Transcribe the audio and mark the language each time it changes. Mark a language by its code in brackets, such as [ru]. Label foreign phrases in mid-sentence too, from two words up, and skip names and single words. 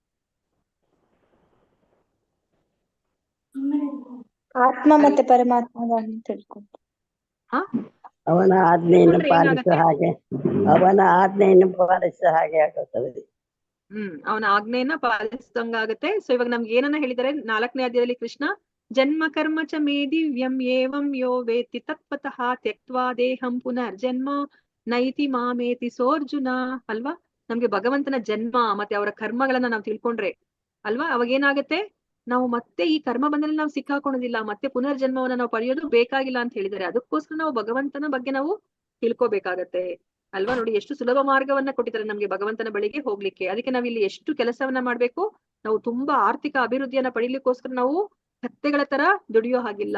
[kn] ಆತ್ಮ ಮತ್ತೆ ಪರಮಾತ್ಮಗಳನ್ನು ತಿಳ್ಕೊಂಡು ಅವನ ಆಜ್ಞೆಯನ್ನು ಪಾಲಿಸುವ ಹಾಗೆ, ಅವನ ಆಜ್ಞೆಯನ್ನು ಪಾಲಿಸುವ ಹಾಗೆ ಆಗುತ್ತದೆ. ಅವನ ಆಜ್ಞೆಯನ್ನ ಪಾಲಿಸಿದಂಗಾಗತ್ತೆ. ಸೊ ಇವಾಗ ನಮ್ಗೆ ಏನನ್ನ ಹೇಳಿದ್ದಾರೆ 4ನೇ ಅಧ್ಯಾಯದಲ್ಲಿ ಕೃಷ್ಣ, [sa] ಜನ್ಮ ಕರ್ಮ ಚ ಮೇ ದಿವ್ಯಂ ಏವಂ ಯೋ ವೇತ್ತಿ ತತ್ವತಃ ತ್ಯಕ್ತ್ವಾ ದೇಹಂ ಪುನರ್ಜನ್ಮ ನೈತಿ ಮಾಮೇತಿ ಸೋರ್ಜುನ ಅಲ್ವಾ. [kn] ನಮ್ಗೆ ಭಗವಂತನ ಜನ್ಮ ಮತ್ತೆ ಅವರ ಕರ್ಮಗಳನ್ನ ನಾವು ತಿಳ್ಕೊಂಡ್ರೆ ಅಲ್ವಾ, ಅವಾಗ ಏನಾಗತ್ತೆ, ನಾವು ಮತ್ತೆ ಈ ಕರ್ಮ ಬಂದಲ್ಲಿ ನಾವು ಸಿಕ್ಕಾಕೊಳ್ಳೋದಿಲ್ಲ, ಮತ್ತೆ ಪುನರ್ಜನ್ಮವನ್ನ ನಾವು ಪಡೆಯೋದು ಬೇಕಾಗಿಲ್ಲ ಅಂತ ಹೇಳಿದ್ದಾರೆ. ಅದಕ್ಕೋಸ್ಕರ ನಾವು ಭಗವಂತನ ಬಗ್ಗೆ ನಾವು ತಿಳ್ಕೊಬೇಕಾಗತ್ತೆ ಅಲ್ವಾ. ನೋಡಿ ಎಷ್ಟು ಸುಲಭ ಮಾರ್ಗವನ್ನ ಕೊಟ್ಟಿದ್ದಾರೆ ನಮ್ಗೆ ಭಗವಂತನ ಬಳಿಗೆ ಹೋಗ್ಲಿಕ್ಕೆ. ಅದಕ್ಕೆ ನಾವ್ ಇಲ್ಲಿ ಎಷ್ಟು ಕೆಲಸವನ್ನ ಮಾಡ್ಬೇಕು, ನಾವು ತುಂಬಾ ಆರ್ಥಿಕ ಅಭಿವೃದ್ಧಿಯನ್ನ ಪಡಿಲಿಕ್ಕೋಸ್ಕರ ನಾವು ಕತ್ತೆಗಳ ತರ ದುಡಿಯೋ ಹಾಗಿಲ್ಲ.